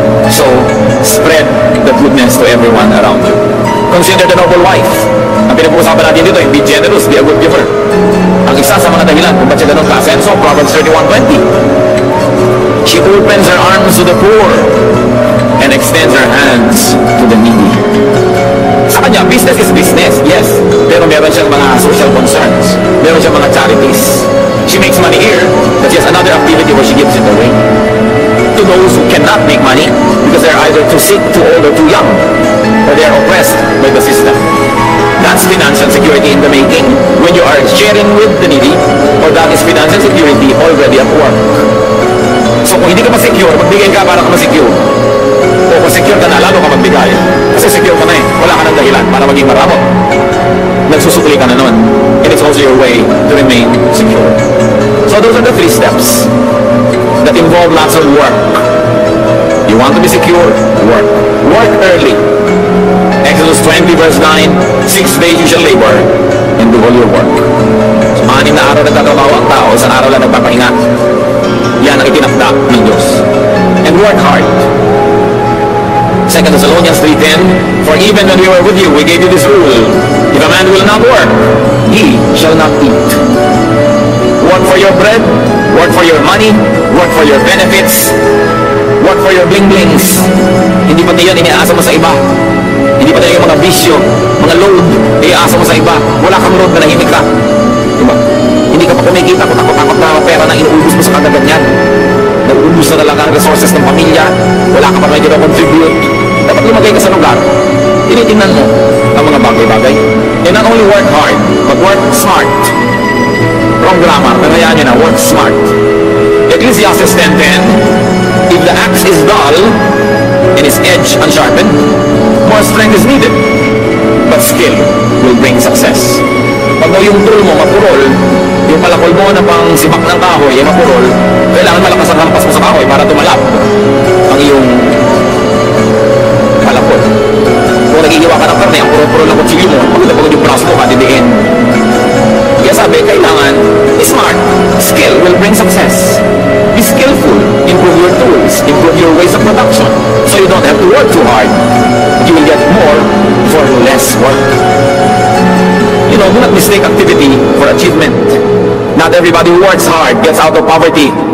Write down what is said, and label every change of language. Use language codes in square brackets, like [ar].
[en] So, spread the goodness to everyone around you. Consider the noble wife. [tl] Ang pinag-uusapan natin dito, [en] be generous, be a good giver. [tl] Ang isa sa mga dahilan kung ba't siya ganun ka-asenso, Proverbs 31:20. [en] She opens her arms to the poor and extends her hands to the needy. [tl] Sa kanya, [en] business is business, yes. [tl] Pero meron siyang mga social concerns. Meron siyang mga charities. [en] She makes money here, but she has another activity where she gives it away. To those who cannot make money because they're either too sick, too old, or too young, or they are oppressed by the system. That's financial security in the making when you are sharing with the needy, or that is financial security already at work. [tl] So kung hindi ka pa-secure, magbigay ka para ka ma-secure. O kung secure ka na, lalo ka magbigay. Kasi secure ka na eh. Wala ka ng dahilan para maging maramot. nagsusukli ka na nun. [en] And it's also your way to remain secure. So those are the 3 steps that involve lots of work. You want to be secure? Work. Work early. Exodus 20 verse 9, 6 days you shall labor and do all your work. [tl] So 6 na araw nagtatrabaho ang tao, isang araw lang nagpapahinga. Yan ang itinakda ng Diyos. [en] And work hard. 2 Thessalonians 3:10, for even when we were with you, we gave you this rule. If a man will not work, he shall not eat. Work for your bread, work for your money, work for your benefits, work for your bling-blings. [tl] Hindi pati yan iniaasa mo sa iba. Hindi pati yung mga bisyo, mga load, iniaasa mo sa iba. Wala kang load, manahimik ka. Diba? Hindi ka pa kumikita, takot-takot na pera na inuubos mo sa kagaganyan. Nauubos na talaga ang resources ng pamilya. Wala ka pa medyo na contribute. Dapat lumagay ka sa lugar. Tinitingnan mo ang mga bagay-bagay. [en] And not only work hard, but work smart. Wrong grammar, [tl] pero yan yun na, [en] work smart. Ecclesiastes 10:10, if the axe is dull and its edge unsharpened, more strength is needed, but skill will bring success. [tl] Pag yung tool mo mapurol, yung palakol mo na pang sibak ng kahoy ay mapurol, kailangan malakas ang hampas mo sa kahoy para tumalab ang iyong palakol. Kung nagigiwa ka ng karne, ang puro-puro ng kutsilyo mo, pagod yung braso mo, katidiin. Kaya sabi, kailangan smart. [en] Skill will bring success. Be skillful. Improve your tools. Improve your ways of production. So you don't have to work too hard. You will get more for less work. You know, do not mistake activity for achievement. Not everybody who works hard gets out of poverty.